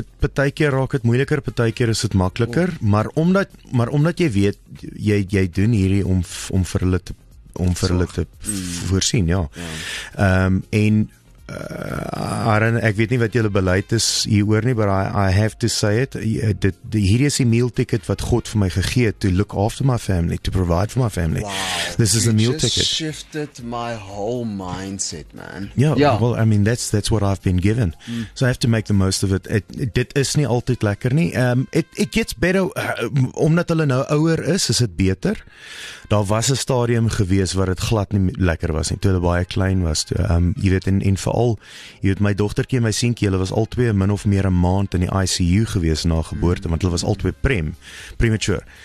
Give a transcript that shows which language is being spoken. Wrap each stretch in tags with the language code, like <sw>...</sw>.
<af>Partykeer raak dit moeiliker, partykeer is dit makliker, maar omdat jy weet jy doen hierdie om vir hulle te voorsien, ja. En Aaron, ek weet nie wat julle beleid is hieroor nie,</af> <en>but I have to say it.</en> <af>Hierdie is die meal ticket wat God vir my gegee het,</af> <en>to look after my family,</en> <af>to provide for my family.</af> <en>Wow. This is a meal ticket. You just shifted my whole mindset, man. Yeah, well, I mean, that's what I've been given. So I have to make the most of it.</en> <af>Dit is nie altyd lekker nie.</af> <en>It gets better,</en> <af>omdat hulle nou ouer is dit beter. Daar was 'n stadium gewees waar dit glad nie lekker was nie, toe hulle baie klein was toe. Jy weet, en veral, jy weet, my dogtertjie en my seentjie, hulle was albei min of meer 'n maand in die ICU gewees na geboorte, want hulle was albei premature.</af>